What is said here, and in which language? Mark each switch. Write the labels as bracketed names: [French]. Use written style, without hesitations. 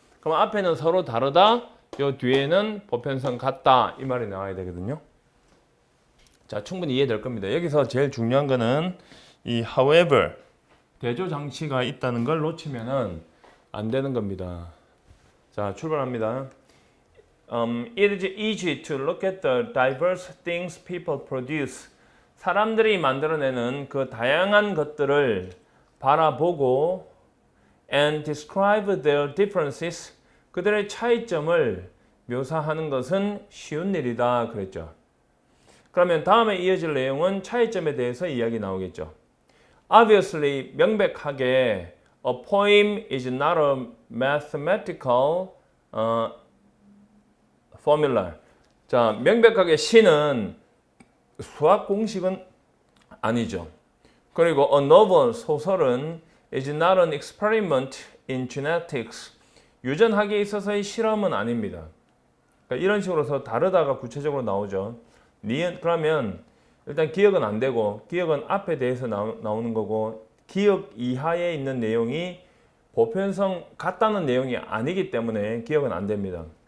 [Korean] 그럼 앞에는 서로 다르다, 요 뒤에는 보편성 같다, 이 말이 나와야 되거든요. 자, 충분히 이해될 겁니다. 여기서 제일 중요한 거는 이 however, 대조 장치가 있다는 걸 놓치면은 안 되는 겁니다. 자, 출발합니다. [English] It is easy to look at the diverse things people produce. [Korean] 사람들이 만들어내는 그 다양한 것들을 바라보고 [English] and describe their differences. [Korean] 그들의 차이점을 묘사하는 것은 쉬운 일이다 그랬죠. 그러면 다음에 이어질 내용은 차이점에 대해서 이야기 나오겠죠. [English] Obviously, [Korean] 명백하게 [English] a poem is not a mathematical formula. [Korean] 자, 명백하게 시는 수학 공식은 아니죠. 그리고 [English] a novel, [Korean] 소설은 [English] is not an experiment in genetics. [Korean] 유전학에 있어서의 실험은 아닙니다. 그러니까 이런 식으로 해서 다르다가 구체적으로 나오죠. 그러면 일단 기억은 안 되고, 기억은 앞에 대해서 나오는 거고, 기억 이하에 있는 내용이 보편성 같다는 내용이 아니기 때문에 기억은 안 됩니다.